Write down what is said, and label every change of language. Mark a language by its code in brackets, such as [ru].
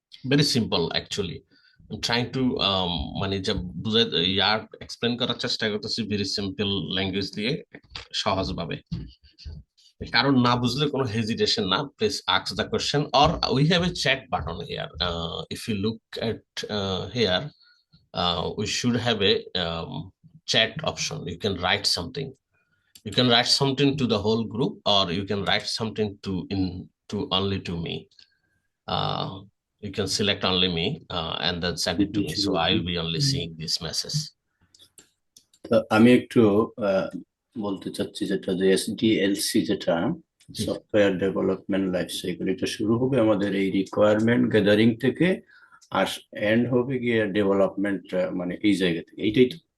[bn] Very simple actually, trying to মানে যে বুঝাই ইয়ার এক্সপ্লেন করার চেষ্টা করতেছি ভেরি সিম্পল ল্যাঙ্গুয়েজ দিয়ে, সহজভাবে। [en] কারণ না বুঝলে কোনো হেজিটেশন না, please ask the question, or we have a chat button here. If you look at here, we should have a chat option. You can write something. You can write something to the whole group, or you can write something to only to me. Uh, you can select only me and then send it to me. So I will be only seeing this message. [bn] তো আমি একটু বলতে চাচ্ছি যেটা যে এসডিএলসি, যেটা জি। Software development life cycle, এটা শুরু হবে আমাদের এই রিকোয়ারমেন্ট গ্যাদারিং থেকে, আর এন্ড হবে গিয়ে ডেভেলপমেন্ট, মানে এই জায়গা থেকে, এইটাই তো